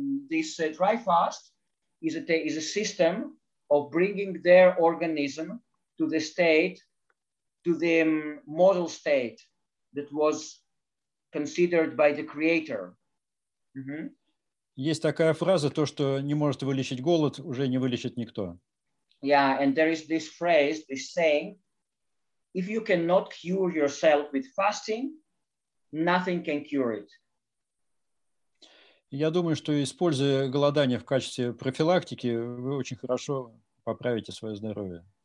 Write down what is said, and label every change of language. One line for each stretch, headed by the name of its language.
English: This dry fast is a system of bringing their organism to the state, to the model state that was considered by the creator. Mm-hmm.
Russian: Есть такая фраза, то, что не может вылечить голод, уже не вылечит никто.
English: Yeah, and there is this phrase, this saying, if you cannot cure yourself with fasting, nothing can cure it.
Russian: Я думаю, что, используя голодание в качестве профилактики, вы очень хорошо поправите свое здоровье.